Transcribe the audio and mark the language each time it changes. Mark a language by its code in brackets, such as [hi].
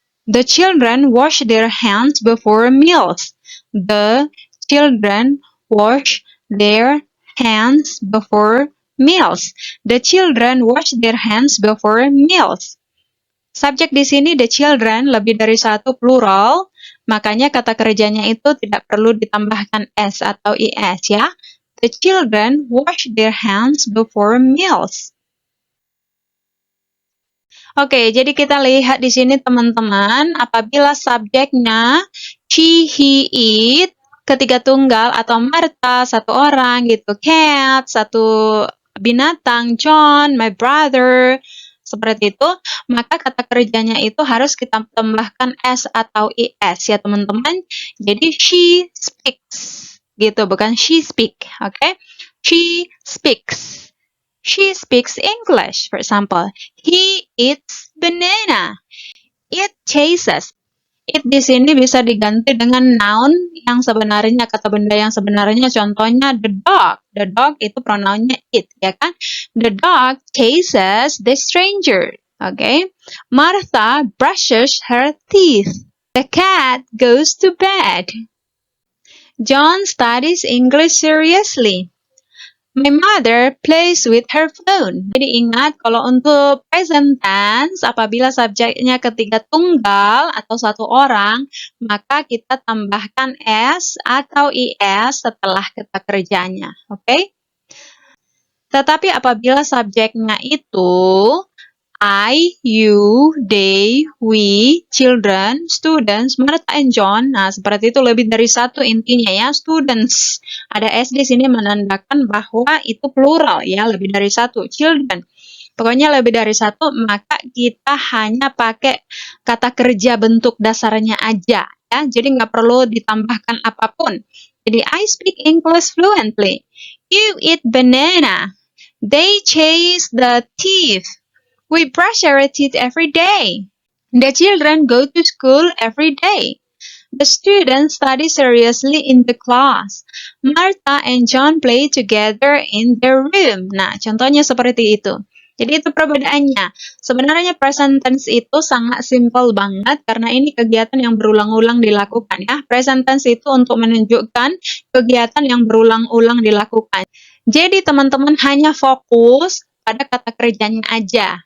[en] The children wash their hands before meals. The children wash their hands before meals. The children wash their hands before meals. [id] Subjek di sini [en] the children [id] lebih dari satu plural, makanya kata kerjanya itu tidak perlu ditambahkan s atau is ya. [en] The children wash their hands before meals. [id] Oke, jadi kita lihat di sini teman-teman, apabila subjeknya she, he, it, ketiga tunggal atau Martha, satu orang gitu, cat, satu binatang, John, my brother, seperti itu, maka kata kerjanya itu harus kita tambahkan s atau is ya teman-teman. Jadi [en] she speaks [id] gitu, bukan [en] she speak, [id] oke? [en] She speaks. She speaks English, for example. He eats banana. It chases. [id] It di sini bisa diganti dengan noun yang sebenarnya, kata benda yang sebenarnya. Contohnya [en] the dog. The dog [id] itu pronounnya it, ya kan? [en] The dog chases the stranger. Okay? Martha brushes her teeth. The cat goes to bed. John studies English seriously. My mother plays with her phone. [id] Jadi ingat, kalau untuk present tense, apabila subjeknya ketiga tunggal atau satu orang, maka kita tambahkan s atau is setelah kata kerjanya. Oke? Tetapi apabila subjeknya itu [en] I, you, they, we, children, students, Martha and John. [id] Nah, seperti itu, lebih dari satu intinya ya. Students. Ada S di sini menandakan bahwa itu plural ya, lebih dari satu. Children. Pokoknya lebih dari satu, maka kita hanya pakai kata kerja bentuk dasarnya aja ya. Jadi nggak perlu ditambahkan apapun. Jadi [en] I speak English fluently. You eat banana. They chase the thief. We brush our teeth every day. The children go to school every day. The students study seriously in the class. Martha and John play together in their room. [id] Nah, contohnya seperti itu. Jadi itu perbedaannya. Sebenarnya present tense itu sangat simpel banget karena ini kegiatan yang berulang-ulang dilakukan ya. Present tense itu untuk menunjukkan kegiatan yang berulang-ulang dilakukan. Jadi teman-teman hanya fokus pada kata kerjanya aja.